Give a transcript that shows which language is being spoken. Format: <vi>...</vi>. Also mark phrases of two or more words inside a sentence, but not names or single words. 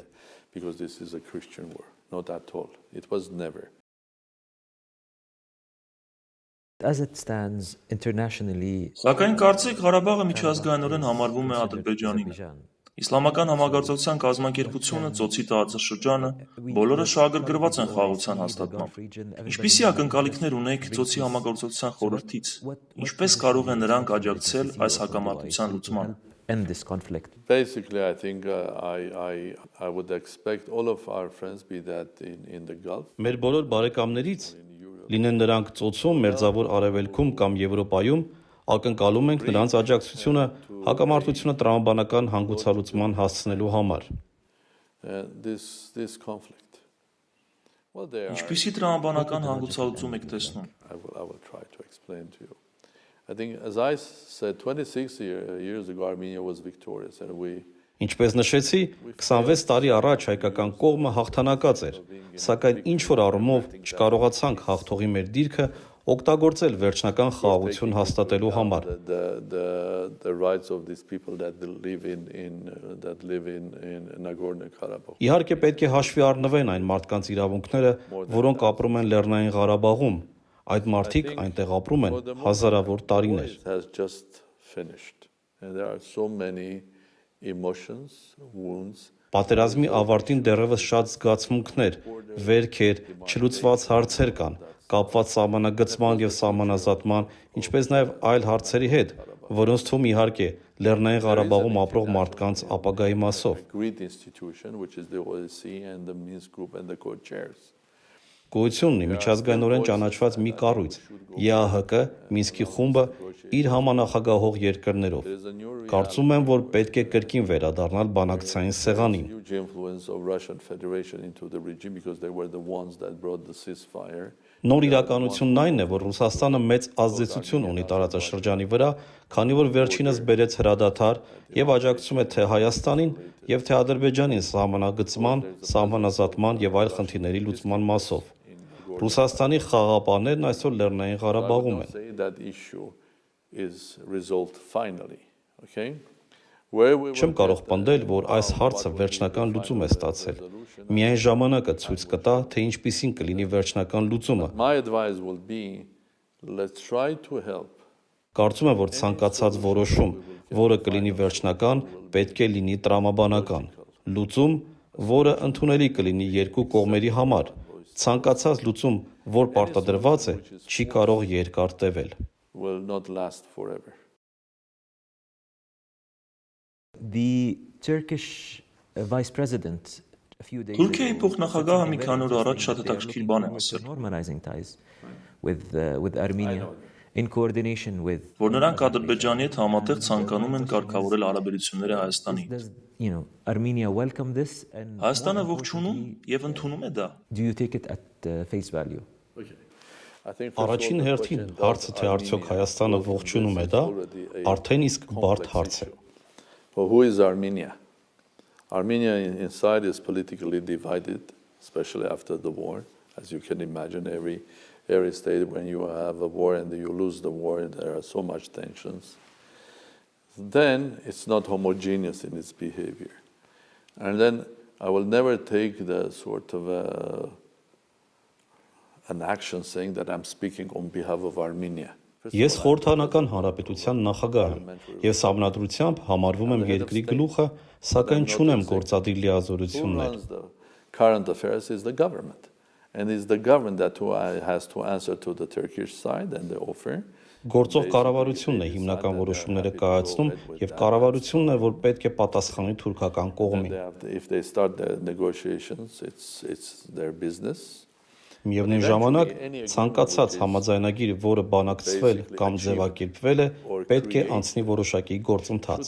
<en>Because this is a Christian war, not at all. It was never. As it stands internationally,</en> <hy>Սակայն կարծեք Ղարաբաղը միջազգայինորեն համարվում է Ադրբեջանին։ Իսլամական համագործակցության կազմակերպությունը, ծոցի տարածաշրջանը, բոլորը շահագրգռված են խաղաղության հաստատմամբ։ Ինչպիսի ակնկալիքներ ունեք ծոցի համագործակցության խորհրդից։ Ինչպես կարող են նրանք աջակցել այս հակամարտության լուծմանը։</hy> <en>end this conflict? Basically, I think I would expect all of our friends be that in the Gulf.</en> <hy>Մեր բոլոր բարեկամներից, լինեն նրանք ծոցում, Մերձավոր Արևելքում կամ Եվրոպայում, ակնկալում ենք նրանց աջակցությունը հակամարտությունը տրամաբանական հանգուցալուծման հասցնելու համար։</hy> <en>This conflict. Well, there are.</en> <hy>Ինչպիսի տրամաբանական հանգուցալուծում եք տեսնում։</hy> <en>I will try to explain to you. I think, as I said, 26 years ago, Armenia was victorious, and we.</en> <hy>Ինչպես նշեցի, 26 տարի առաջ հայկական կողմը հաղթանակած էր, սակայն ինչ-որ առումով չկարողացանք հաղթողի մեր դիրքը օգտագործել վերջնական խաղաղություն հաստատելու համար։</hy> <en>The rights of these people that live in Nagorno-Karabakh.</en> <hy>Իհարկե պետք է հաշվի առնվեն այն մարդկանց իրավունքները, որոնք ապրում են Լեռնային Ղարաբաղում։ Այդ մարդիկ այնտեղ ապրում են հազարավոր տարիներ։</hy> <en>It has just finished, and there are so many emotions, wounds.</en> <hy>Պատերազմի ավարտին դեռևս շատ զգացմունքներ, վերքեր, չլուծված հարցեր կան, կապված սահմանագծման եւ սահմանազատման, ինչպես նաեւ այլ հարցերի հետ, որոնց թվում իհարկե Լեռնային Ղարաբաղում ապրող մարդկանց ապագայի մասով։</hy> <en>Great institution, which is the OSCE and the Minsk group and the co-chairs.</en> <hy>Գոյություն ունի միջազգայինորեն ճանաչված մի կառույց՝ ԵԱՀԿ, Մինսկի խումբը իր համանախագահող երկրներով։ Կարծում եմ, որ պետք է կրկին վերադառնալ բանակցային սեղանին։</hy> <en>Huge influence of Russian Federation into the regime because they were the ones that brought the ceasefire.</en> <hy>Նոր իրականությունն այն է, որ Ռուսաստանը մեծ ազդեցություն ունի տարածաշրջանի վրա, քանի որ վերջինս բերեց հրադադար եւ աջակցում է թե Հայաստանին եւ թե Ադրբեջանին սահմանագծման, սահմանազատման եւ այլ խնդիրների լուծման մասով։ Ռուսաստանի խաղաղապահներն այսօր Լեռնային Ղարաբաղում են։</hy> <en>That issue is resolved finally, okay?</en> <hy>Չեմ կարող պնդել, որ այս հարցը վերջնական լուծում է ստացել։ Միայն ժամանակը ցույց կտա, թե ինչպիսին կլինի վերջնական լուծումը։</hy> <en>My advice will be, let's try to help.</en> <hy>Կարծում եմ, որ ցանկացած որոշում, որը կլինի վերջնական, պետք է լինի տրամաբանական։ Լուծում, որը ընդունելի կլինի երկու կողմերի համար։ Ցանկացած լուծում, որ պարտադրված է, չի կարող երկար տևել։</hy> <en>Will not last forever. The Turkish vice president a few days</en> <hy>Թուրքիայի</hy> <en>ago</en> <hy>փոխնախագահը մի քանի օր առաջ շատ հետաքրքիր բան է ասել,</hy> <en>normalizing ties with Armenia in coordination with</en> <hy>որ նրանք Ադրբեջանի հետ համատեղ ցանկանում են կարգավորել հարաբերությունները Հայաստանի հետ։</hy> <en>does Armenia welcome this and</en> <hy>Հայաստանը ողջունում եւ ընդունում է դա։</hy> <en>do you take it at face value? I think</en> <hy>Առաջին հերթին հարցը թե արդյոք Հայաստանը ողջունում է դա, արդեն իսկ բարդ հարց է։</hy> <en>Well, who is Armenia? Armenia inside is politically divided, especially after the war. As you can imagine, every state when you have a war and you lose the war, there are so much tensions. Then it's not homogeneous in its behavior. And then I will never take the sort of an action saying that I'm speaking on behalf of Armenia.</en> <hy>Ես խորհրդանական հանրապետության նախագահ եմ եւ սահմանադրությամբ համարվում եմ երկրի գլուխը, սակայն չունեմ գործադիր լիազորություններ։</hy> <en>current affairs is the government. And it's the government that has to answer to the Turkish side and the offer.</en> <hy>Գործող կառավարությունն է հիմնական որոշումները կայացնում եւ կառավարությունն է, որ պետք է պատասխանի թուրքական կողմին։</hy> <en>If they start the negotiations, it's their business.</en> <hy>Միևնույն ժամանակ, ցանկացած համաձայնագիր, որը բանակցվել կամ ձևակերպվել է, պետք է անցնի որոշակի գործընթաց։</hy>